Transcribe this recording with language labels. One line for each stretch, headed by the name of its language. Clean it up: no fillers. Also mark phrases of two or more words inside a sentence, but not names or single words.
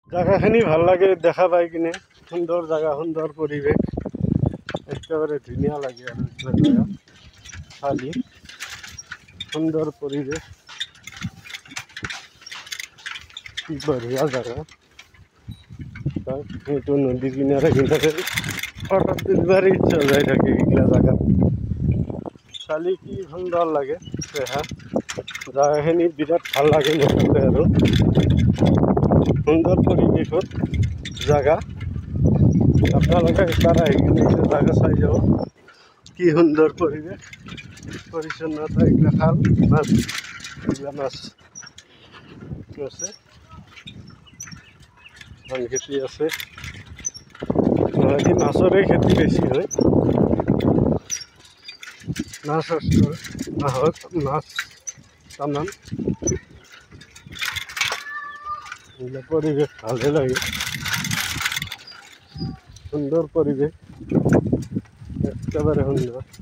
Assamese: জায়গাখানি ভাল লাগে দেখা পাই কিনে, সুন্দর জায়গা, সুন্দর পরিবেশ, একেবারে ধুনীয়া লাগে আৰু জায়গা খালি সুন্দর পরিবেশ, কি বঢ়িয়া জায়গা। এইটো নদী কিনারে কিনারে হঠাৎ দিনবাৰ ইচ্ছা যাই থাকে এইগিলা জায়গা চালি, কি সুন্দর লাগে দেখা। জায়গাখিনি বিরাট ভাল লাগে মুঠতে, আৰু সুন্দর পরিবেশত জায়গা। আপোনালোকে একবাৰ আহি কিনে জায়গা চাই যাব, কি সুন্দর পরিবেশ, পরিচ্ছন্নতা। এগুলা খাল, মাছ, এগুলা মাছ আছে, ধান খেতি আছে, মাছৰে খেতি বেছি হয়। মাছ মাহত মাছ টানান, এগুলা পরিবেশ ভালে লাগে, সুন্দর পরিবেশ, একেবারে সুন্দর।